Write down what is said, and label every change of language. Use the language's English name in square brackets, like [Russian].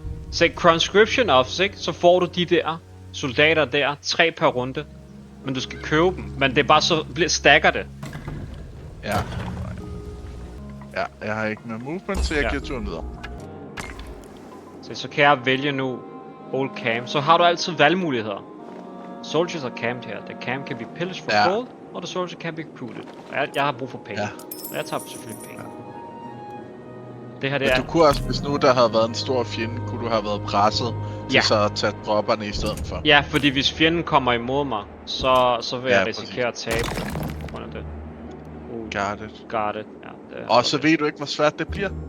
[Danish] Se, conscription offs, ikke? Så får du de der soldater der, 3 per runde. Men du skal købe dem. Men det er bare så, stacker det. Ja. Ja, jeg har ikke med movement, så jeg giver turen videre. Så kan jeg vælge nu old camp. Så har du altid valgmuligheder. [English] Soldiers are camped here. The camp can be pillaged for gold, or the soldier can be recruited. [Danish] Jeg har brug for penge. Ja. Og jeg tager selvfølgelig penge. Det her, det Men er... du kunne også, hvis nu der havde været en stor fjende, kunne du have været presset til så at tage dropperne i stedet for. Ja, fordi hvis fjenden kommer imod mig, så vil jeg risikere at tabe på grund af det. [English] Got it. [Danish] Ja, det og så ved du ikke, hvor svært det bliver?